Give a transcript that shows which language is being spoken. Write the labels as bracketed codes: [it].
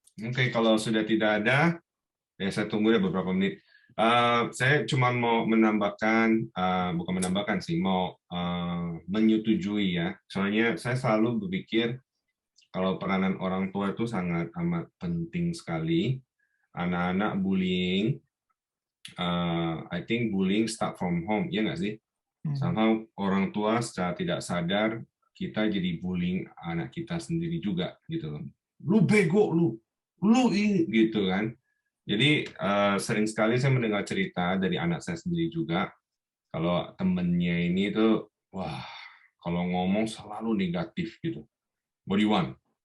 [id] Oke, kalau sudah tidak ada, ya saya tunggu ya beberapa menit. Saya cuma mau menambahkan, bukan menambahkan sih, mau menyetujui ya. Soalnya saya selalu berpikir kalau peranan orang tua itu sangat amat penting sekali. Anak-anak [en] bullying, I think bullying start from home, [id] ya nggak sih? Somehow orang tua secara tidak sadar kita jadi bullying anak kita sendiri juga gitu. Lu bego, lu ini gitu kan. Jadi sering sekali saya mendengar cerita dari anak saya sendiri juga, kalau temennya ini tuh, wah, kalau ngomong selalu negatif gitu. [en] What do you want?